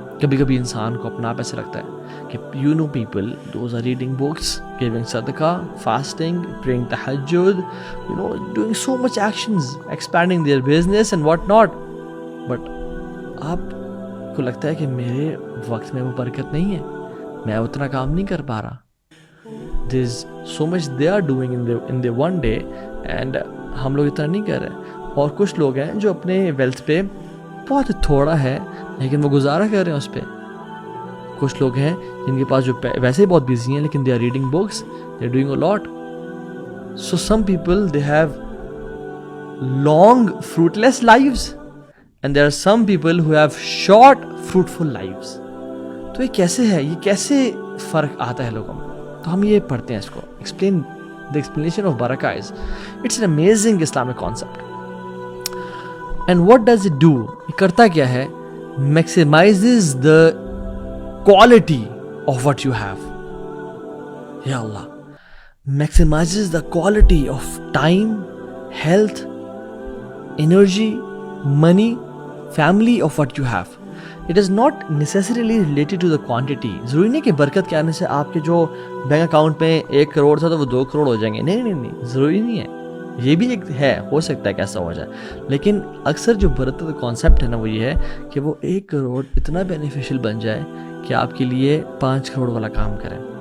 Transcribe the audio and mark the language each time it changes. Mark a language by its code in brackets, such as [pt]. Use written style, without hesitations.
[ur] کبھی کبھی انسان کو اپنا آپ ایسے لگتا ہے کہ [en] you know people those are reading books, giving صدقہ, fasting, praying تہجد, you know doing so much actions, expanding their business and what not, but [ur] آپ کو لگتا ہے کہ میرے وقت میں وہ برکت نہیں ہے, میں اتنا کام نہیں کر پا رہا. [en] there is so much they are doing in the one day and [ur] ہم لوگ اتنا نہیں کر رہے. اور کچھ لوگ ہیں جو اپنے ویلتھ پہ بہت تھوڑا ہے لیکن وہ گزارا کر رہے ہیں اس پہ. کچھ لوگ ہیں جن کے پاس جو ویسے ہی بہت بیزی ہیں لیکن [en] They are reading books, they are doing a lot. So some people they have long fruitless lives and there are some people who have short fruitful lives. [ur] تو یہ کیسے ہے, یہ کیسے فرق آتا ہے لوگوں میں؟ تو ہم یہ پڑھتے ہیں اس کو. [en] Explain the explanation of barakah is, it's an amazing Islamic concept. And what does it do? [ur] یہ کرتا کیا ہے؟ [en] Maximizes the quality of what you have. Ya Allah, maximizes the quality of time, health, energy, money, family of what you have. It is not necessarily related to the quantity. [ur] ضروری نہیں کہ برکت کے آنے سے آپ کے جو بینک اکاؤنٹ میں 1 کروڑ تھا تو وہ 2 کروڑ ہو جائیں گے. نہیں, ضروری نہیں ہے. یہ بھی ایک ہے, ہو سکتا ہے کہ ایسا ہو جائے, لیکن اکثر جو برکت کا کانسیپٹ ہے نا وہ یہ ہے کہ وہ 1 کروڑ اتنا بینیفیشل بن جائے کہ آپ کے لیے 5 کروڑ والا کام کرے.